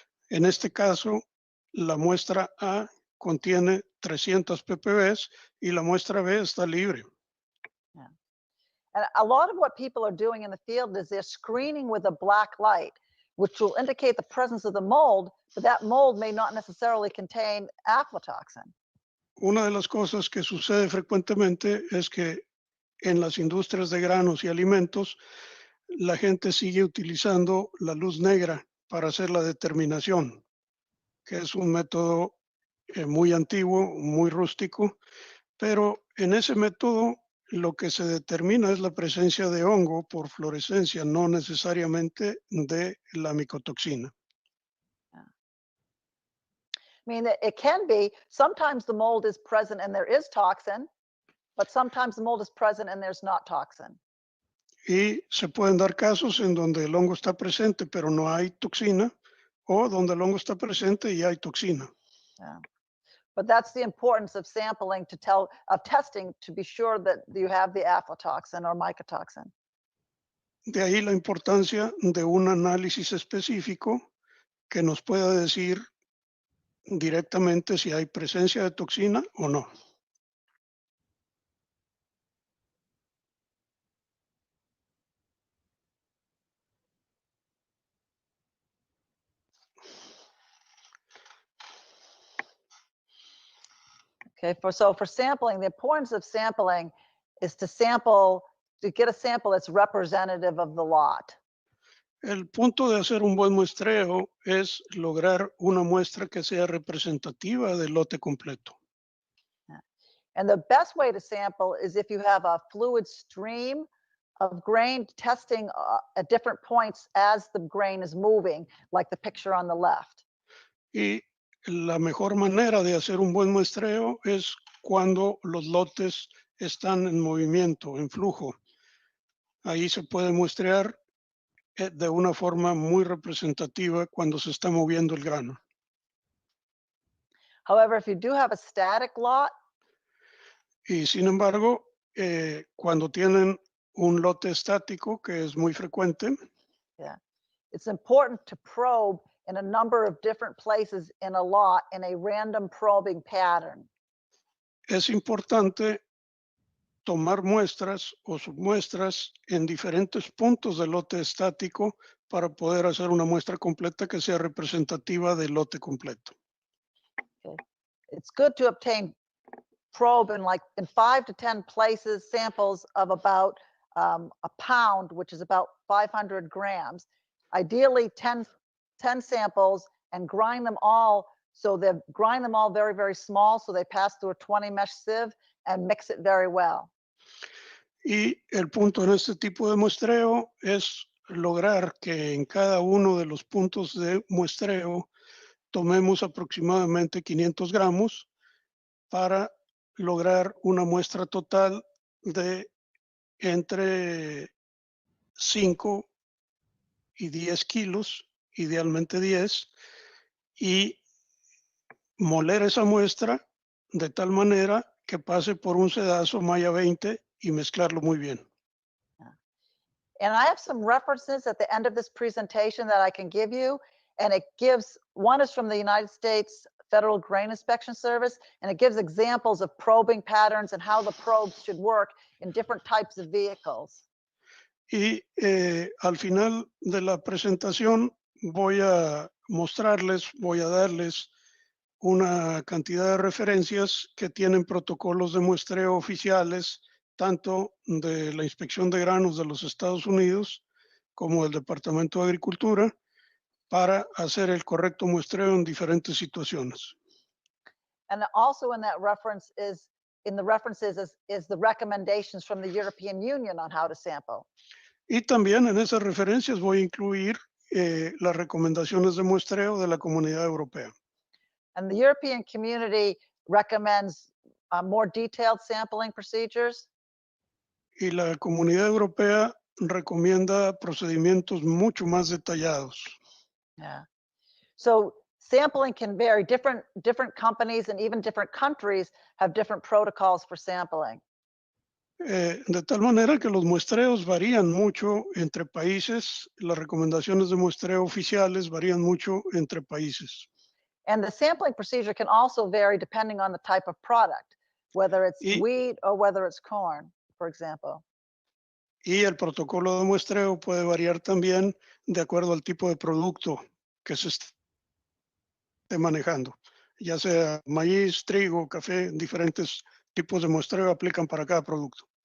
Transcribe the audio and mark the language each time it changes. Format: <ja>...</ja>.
<es>En este caso, la muestra A contiene 300 ppb y la muestra B está libre.</es> <en>Yeah. And a lot of what people are doing in the field is they're screening with a black light, which will indicate the presence of the mold, but that mold may not necessarily contain aflatoxin.</en> <es>Una de las cosas que sucede frecuentemente es que en las industrias de granos y alimentos, la gente sigue utilizando la luz negra para hacer la determinación, que es un método muy antiguo, muy rústico, pero en ese método lo que se determina es la presencia de hongo por fluorescencia, no necesariamente de la micotoxina.</es> <en>I mean, it can be, sometimes the mold is present and there is toxin, but sometimes the mold is present and there's not toxin.</en> <es>Y se pueden dar casos en donde el hongo está presente, pero no hay toxina, o donde el hongo está presente y hay toxina.</es> <en>Yeah. But that's the importance of sampling of testing to be sure that you have the aflatoxin or mycotoxin.</en> <es>De ahí la importancia de un análisis específico que nos pueda decir directamente si hay presencia de toxina o no.</es> <en>Okay, so for sampling, the importance of sampling is to get a sample that's representative of the lot.</en> <es>El punto de hacer un buen muestreo es lograr una muestra que sea representativa del lote completo.</es> <en>And the best way to sample is if you have a fluid stream of grain testing at different points as the grain is moving, like the picture on the left.</en> <es>Y la mejor manera de hacer un buen muestreo es cuando los lotes están en movimiento, en flujo. Ahí se puede muestrear de una forma muy representativa cuando se está moviendo el grano.</es> <en>However, if you do have a static lot,</en> <es>y sin embargo, cuando tienen un lote estático, que es muy frecuente,</es> <en>yeah, it's important to probe in a number of different places in a lot in a random probing pattern.</en> <es>Es importante tomar muestras o submuestras en diferentes puntos del lote estático para poder hacer una muestra completa que sea representativa del lote completo.</es> <en>Okay. It's good to obtain probe in 5 to 10 places, samples of about a pound, which is about 500 grams, ideally 10 samples, and grind them all. So they grind them all very, very small, so they pass through a 20 mesh sieve and mix it very well.</en> <es>Y el punto en este tipo de muestreo es lograr que en cada uno de los puntos de muestreo tomemos aproximadamente 500 gramos para lograr una muestra total de entre 5 y 10 kilos, idealmente 10, y moler esa muestra de tal manera que pase por un sedazo Maya 20 y mezclarlo muy bien.</es> <en>And I have some references at the end of this presentation that I can give you. And it gives, one is from the United States Federal Grain Inspection Service, and it gives examples of probing patterns and how the probes should work in different types of vehicles.</en> <es>Y al final de la presentación voy a mostrarles, voy a darles una cantidad de referencias que tienen protocolos de muestreo oficiales, tanto de la Inspección de Granos de los Estados Unidos como del Departamento de Agricultura, para hacer el correcto muestreo en diferentes situaciones.</es> <en>And also in that reference is, in the references is the recommendations from the European Union on how to sample.</en> <es>Y también en esas referencias voy a incluir las recomendaciones de muestreo de la Comunidad Europea.</es> <en>And the European community recommends more detailed sampling procedures.</en> <es>Y la Comunidad Europea recomienda procedimientos mucho más detallados.</es> <en>Yeah. So sampling can vary. Different companies and even different countries have different protocols for sampling.</en> <es>De tal manera que los muestreos varían mucho entre países, las recomendaciones de muestreo oficiales varían mucho entre países.</es> <en>And the sampling procedure can also vary depending on the type of product, whether it's wheat or whether it's corn, for example.</en> <es>Y el protocolo de muestreo puede variar también de acuerdo al tipo de producto que se esté manejando, ya sea maíz, trigo, café, diferentes tipos de muestreo aplican para cada producto.</es>